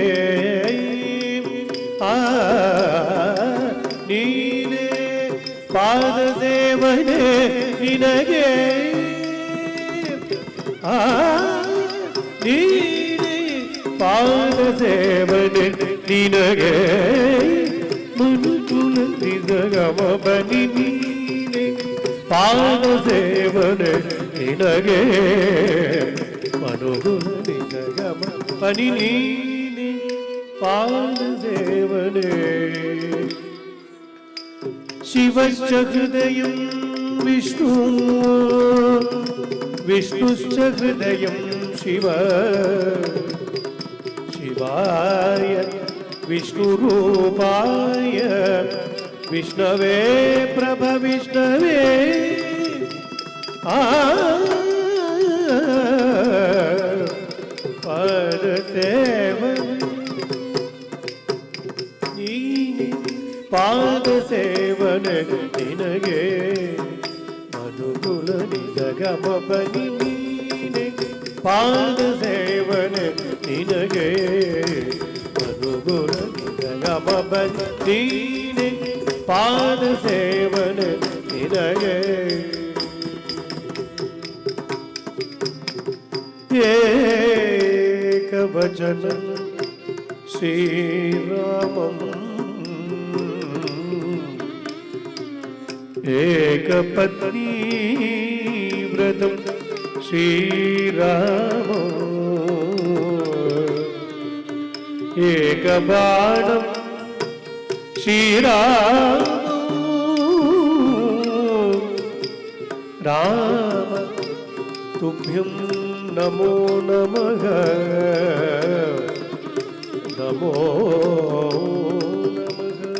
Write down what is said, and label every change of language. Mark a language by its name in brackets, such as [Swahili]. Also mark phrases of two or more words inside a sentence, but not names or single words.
[Kannada] ನೀನೆ ಪಾದ ಸೇವನೆ ನಿನಗೆ ನೀನೆ ಪಾದ ಸೇವನೆ ನಿನಗೆ ಮನುಕುಲ ನಿಜಗಮ ಬನಿ ನೀನೆ ಪಾದ ಸೇವನೆ ನಿನಗೆ ಮನುಕುಲ ನಿಜಗಮ ಬನಿ ನೀನೆ ಪಾದ ಸೇವನೆ [Sanskrit] ಶಿವಶ್ಚ ಹೃದಯಂ ವಿಷ್ಣು ವಿಷ್ಣುಶ್ಚ ಹೃದಯಂ ಶಿವ ಶಿವಾಯ ವಿಷ್ಣುರೂಪಾಯ ವಿಷ್ಣವೇ ಪ್ರಭ ವಿಷ್ಣವೇ [Kannada] ಪಾದ ಸೇವನೆ ನೀನೆ ಪಾದ ಸೇವನೆ ನಿನಗೆ ಮಧುಕುಲ ನಿಜಗಮ ಬನಿ ನೀನೆ ಪಾದ ಸೇವನೆ ನಿನಗೆ ಮಧುಕುಲ ನಿಜಗಮ ಬನಿ ನೀನೆ ಪಾದ ಸೇವನೆ ನಿನಗೆ [Sanskrit] ಏಕವಚನ ಶ್ರೀರಾಮಂ ಏಕಪತ್ನಿ ವ್ರತಂ ಶ್ರೀರಾಮಂ ಏಕಬಾಣಂ ಶ್ರೀರಾಮಂ ರಾಮ ತುಭ್ಯಂ ನಮೋ ನಮಃ ನಮೋ ನಮಃ